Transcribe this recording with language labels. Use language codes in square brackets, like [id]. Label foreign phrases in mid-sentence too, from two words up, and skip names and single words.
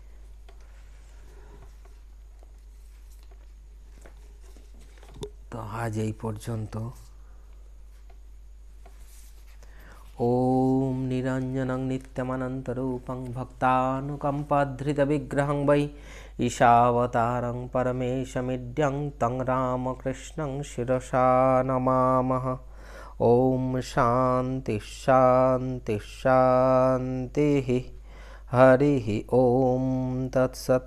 [bn] তো আজ এই পর্যন্ত। [sa] ওম নিরঞ্জনং নিত্যমনন্তরূপং ভক্তানুকম্পাধৃতবিগ্রহং वै ईशावतारं परमेशमिड्यं तं रामकृष्णं शिरसा नमामः। ओम शांति शांति शांतिः। हरिः ओम तत्सत्।